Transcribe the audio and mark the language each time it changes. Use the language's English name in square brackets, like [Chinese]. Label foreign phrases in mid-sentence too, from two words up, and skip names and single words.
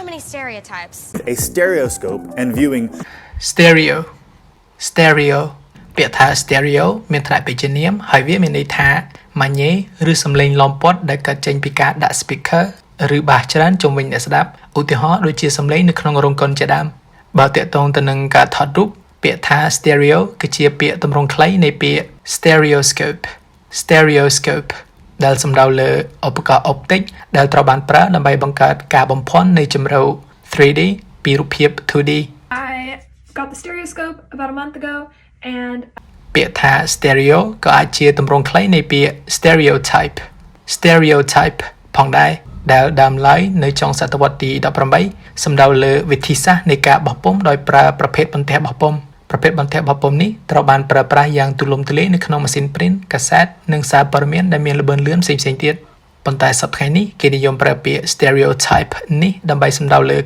[English] stereotypes. A stereoscope and viewing [Khmer] stereo ពាក្យថា stereo មានថ្នាក់ពេជ្ជនាមហើយវាមានន័យថាម៉ាញ៉េឬសំឡេងឡោមព័ទ្ធដែលកើតចេញពីការដាក់ speaker ឬបាសច្រើនជុំវិញអ្នកស្ដាប់ឧទាហរណ៍ដូចជាសំឡេងនៅក្នុងរោងកុនជាដើមបើទាក់ទងទៅនឹងការថតរូបពាក្យថា stereo គឺជាពាក្យទម្រង់ខ្លីនៃពាក្យ stereoscope ដែលសំដៅលើឧបករណ៍អុបទិកដែលត្រូវបានប្រើដើម្បីបង្កើតការបំភាន់នៃជម្រៅ 3D ពីរូបភាព 2D [English] I got the Stereoscope about a month ago and [Khmer] ពាក្យថា stereo ក៏អាចជាទម្រង់ខ្លីនៃពាក្យ stereotype ផងដែរដែលដើមឡើយនៅចុងសតវត្សទី18សំដៅលើវិធីសាស្ត្រនៃការបោះពុម្ពដោយប្រើប្រភេទបន្ទះបោះពុម្ពប្រភេទបន្ទះបោះពុម្ពនេះត្រូវ បានប្រើប្រាស់យ៉ាងទូលំទូលាយនៅក្នុងម៉ាស៊ីន print កាសែតនិងសារព័ត៌មានដែលមានល្បឿនលឿនផ្សេងៗទៀតប៉ុន្តែសប្តាហ៍នេះគេនិយមប្រើពាក្យ stereotype នេះដើម្បីសំដៅលើ